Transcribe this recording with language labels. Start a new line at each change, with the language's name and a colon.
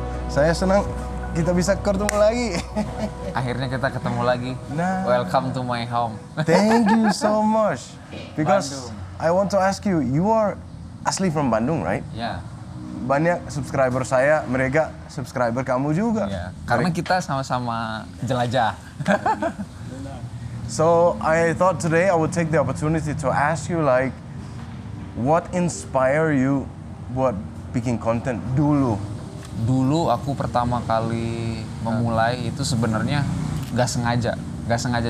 Indonesian: Saya senang kita bisa ketemu lagi. Akhirnya kita ketemu lagi. Nah.
English: Welcome to my home. Thank you so much. Because
Indonesian: Bandung.
English: I want to ask you, you are asli from Bandung, right?
Indonesian: Ya, Banyak subscriber saya, mereka subscriber kamu juga. ya. Karena kita sama-sama jelajah.
English: So I thought today I would take the opportunity to ask you like, what inspire you
Indonesian: buat bikin konten dulu? Dulu aku pertama kali memulai itu sebenarnya nggak sengaja.